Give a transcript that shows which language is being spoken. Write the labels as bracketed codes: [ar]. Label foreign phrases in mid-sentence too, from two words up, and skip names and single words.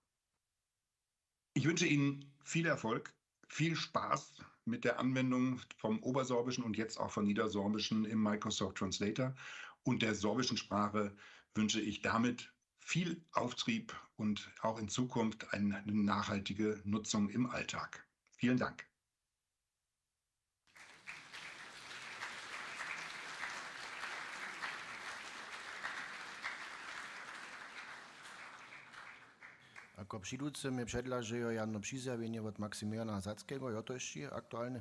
[de] Ich wünsche Ihnen viel Erfolg, viel Spaß mit der Anwendung vom Obersorbischen und jetzt auch vom Niedersorbischen im Microsoft Translator. Und der sorbischen Sprache wünsche ich damit viel Auftrieb und auch in Zukunft eine nachhaltige Nutzung im Alltag. Vielen Dank. [hsb] Ako přijduce mi předlaží jedno přizjavení od Maximiliana Hazackiego, jo to ještě aktuálne?